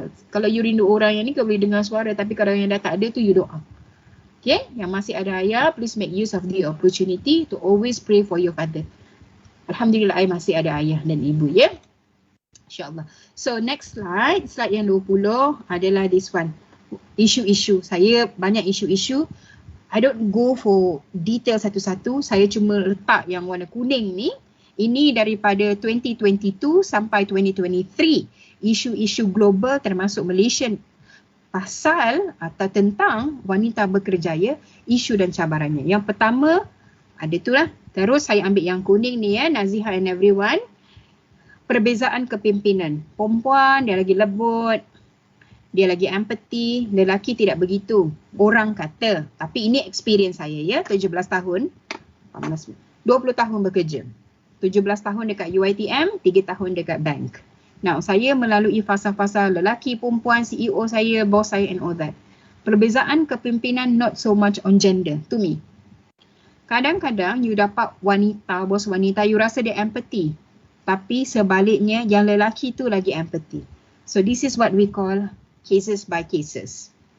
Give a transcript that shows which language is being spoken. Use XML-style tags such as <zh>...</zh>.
<ms>Kalau you rindu orang yang ni, kau boleh dengar suara. Tapi kalau yang dah tak ada tu, you doa. Okay? Yang masih ada ayah,</ms> <en>please make use of the opportunity to always pray for your father.</en> <ms>Alhamdulillah, I masih ada ayah dan ibu, ya. InsyaAllah.</ms> <en>So next slide</en> <ms>yang 20 adalah</ms> <en>this one.</en> <ms>Isu-isu. Saya banyak isu-isu.</ms> <en>I don't go for detail</en> <ms>satu-satu. Saya cuma letak yang warna kuning ni. Ini daripada 2022 sampai 2023. Isu-isu global termasuk Malaysia pasal atau tentang wanita berkerjaya, isu dan cabarannya. Yang pertama, ada tu lah. Terus saya ambil yang kuning ni ya, Nazihah</ms> <en>and everyone.</en> <ms>Perbezaan kepimpinan. Perempuan dia lagi lembut, dia lagi empathy, lelaki tidak begitu. Orang kata, tapi ini experience saya ya, 17 tahun, 20 tahun bekerja. 17 tahun dekat UiTM, 3 tahun dekat bank.</ms> <en>Now,</en> <ms>saya melalui fasa-fasa lelaki, perempuan, CEO saya, bos saya</ms> <en>and all that.</en> <ms>Perbezaan kepimpinan</ms> <en>not so much on gender to me.</en> <ms>Kadang-kadang you dapat wanita, bos wanita, you rasa dia empathy. Tapi sebaliknya yang lelaki tu lagi empathy.</ms> <en>So this is what we call cases by cases.</en>